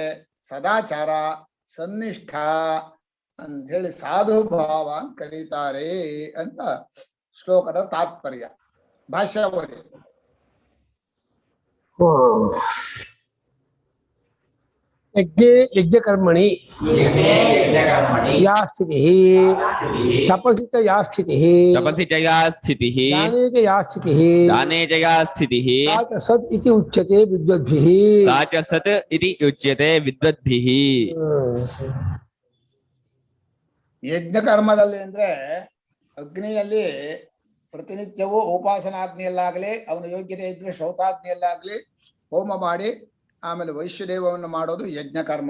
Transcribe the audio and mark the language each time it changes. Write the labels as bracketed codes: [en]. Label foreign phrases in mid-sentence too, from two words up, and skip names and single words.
[kn] ಸದಾಚಾರ, ಸನ್ನಿಷ್ಠ ಅಂತ ಹೇಳಿ ಸಾಧು ಭಾವ ಅಂತ ಕರೀತಾರೆ ಅಂತ ಶ್ಲೋಕದ ತಾತ್ಪರ್ಯ. ಭಾಷ್ಯ ಓದಿ. [sa] ಯಜ್ಞಕರ್ಮಣಿ ಯಾ ಸ್ಥಿತಿಃ ತಪಸಿ ಚ ಯಾ ಸ್ಥಿತಿಃ ತಪಸಿ ಚ ಯಾ ಸ್ಥಿತಿಃ ದಾನೇ ಚ ಯಾ ಸ್ಥಿತಿಃ ದಾನೇ ಚ ಯಾ ಸ್ಥಿತಿಃ ಸಾ ಚ ಸತ್ ಇತಿ ಉಚ್ಯತೆ ವಿದ್ವದ್ಭಿಃ ಸಾ ಚ ಸತ್ ಇತಿ ಉಚ್ಯತೆ ವಿದ್ವದ್ಭಿಃ. [kn] ಯಜ್ಞ ಕರ್ಮದಲ್ಲಿ ಅಂದ್ರೆ ಅಗ್ನಿಯಲ್ಲಿ ಪ್ರತಿನಿತ್ಯವೂ ಉಪಾಸನಾಗ್ನಿಯಲ್ಲಾಗ್ಲಿ, ಅವನ ಯೋಗ್ಯತೆ ಇದ್ರೆ ಶ್ರೌತಾಗ್ನಿಯಲ್ಲಾಗ್ಲಿ ಹೋಮ ಮಾಡಿ ಆಮೇಲೆ ವೈಶ್ಯದೇವವನ್ನು ಮಾಡೋದು ಯಜ್ಞ ಕರ್ಮ.